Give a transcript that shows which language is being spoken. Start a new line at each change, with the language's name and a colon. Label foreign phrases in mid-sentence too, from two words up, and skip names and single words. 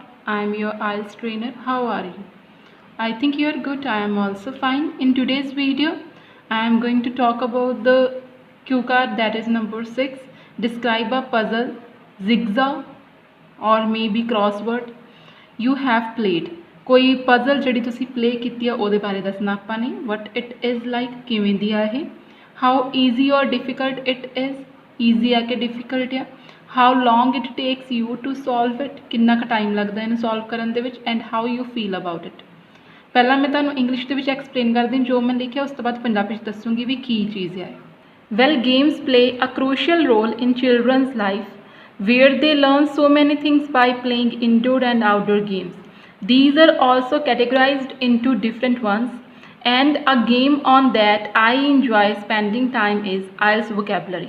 English: I am your IELTS trainer. How are you? I think you are good. I am also fine. In today's video, I am going to talk about the cue card that is number 6. Describe a puzzle, zigzag or maybe crossword you have played.
Punjabi: कोई puzzle ਜਿਹੜੀ ਤੁਸੀਂ play ਕੀਤੀ ਆ ਉਹਦੇ ਬਾਰੇ ਦੱਸਣਾ ਆਪਾਂ ਨੇ.
English: What it is like,
Punjabi: ਕਿਵੇਂ ਦੀ ਆ ਇਹ,
English: how easy or difficult it is,
Punjabi: easy ਆ ਕਿ difficult ਆ,
English: how long it takes you to solve it,
Punjabi: ਕਿੰਨਾ ਕੁ ਟਾਈਮ ਲੱਗਦਾ ਇਹਨੂੰ ਸੋਲਵ ਕਰਨ ਦੇ ਵਿੱਚ,
English: and how you feel about it.
Punjabi: ਪਹਿਲਾਂ ਮੈਂ ਤੁਹਾਨੂੰ ਇੰਗਲਿਸ਼ ਦੇ ਵਿੱਚ ਐਕਸਪਲੇਨ ਕਰਦੀ ਜੋ ਮੈਂ ਲਿਖਿਆ, ਉਸ ਤੋਂ ਬਾਅਦ ਪੰਜਾਬੀ ਵਿੱਚ ਦੱਸੂਗੀ ਵੀ ਕੀ ਚੀਜ਼ ਹੈ.
English: Well, games play a crucial role in children's life where they learn so many things by playing indoor and outdoor games. These are also categorized into different ones, and a game on that I enjoy spending time is IELTS vocabulary.